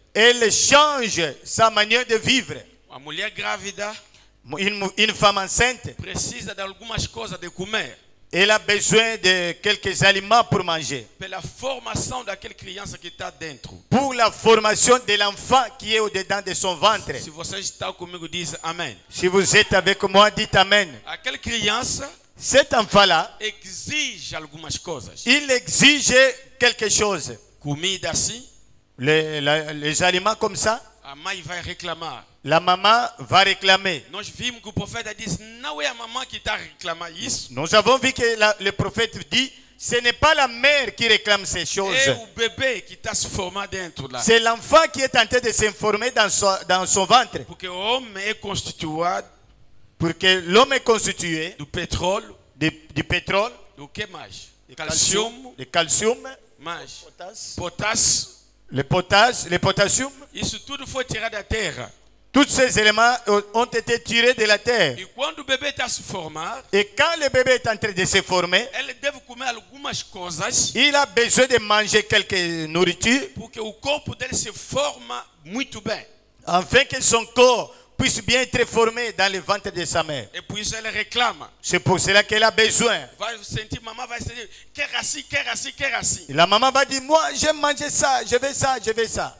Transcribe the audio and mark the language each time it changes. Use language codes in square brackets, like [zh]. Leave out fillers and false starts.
[fr] Elle change sa manière de vivre. [pt] A mulher grávida. [fr] Une femme enceinte [pt] precisa de algumas coisas de comer. [fr] Elle a besoin de quelques aliments pour manger. [pt] Pela formação daquela criança que está dentro. [fr] Pour la formation de l'enfant qui est au-dedans de son ventre. [pt] Se você está comigo, diz amém. [fr] Si vous êtes avec moi, dites amen. [pt] Aquela criança, [fr] cet enfant-là, [pt] exige algumas coisas. [fr] Il exige quelque chose. [pt] Comida assim. [fr] Les aliments comme ça. [pt] A mãe vai reclamar. [fr] La maman va réclamer. [pt] Nós vimos que o profeta diz, não é a mamãe que está a reclamar isso. [fr] Nous avons vu que le prophète dit, ce n'est pas la mère qui réclame ces choses. [pt] É o bebê que está se formando dentro lá. [fr] C'est l'enfant qui est en train de s'informer dans son ventre. [pt] Porque o homem é constituído. Porque [fr] l'homme est constitué [pt] do pétrole. [fr] Du pétrole. [pt] Do que mais? Calcium. [fr] Le calcium. [pt] Mais. Potássio. [fr] Le potassium. [pt] Isso tudo foi tirado da terra. [fr] Tous ces éléments ont été tirés de la terre. [pt] E quando o bebê está a se formar, [fr] et quand le bébé est en train de se former, [pt] ele deve comer algumas coisas. [fr] Il a besoin de manger quelque nourriture. [pt] Porque o corpo dele se forma muito bem. [fr] Afin que son corps puisse bien être formé dans le ventre de sa mère. Et puis elle réclame. C'est pour cela qu'elle a besoin. Maman va se dire, Kerasi. Et la maman va dire, moi j'aime manger ça, je veux ça, je veux ça.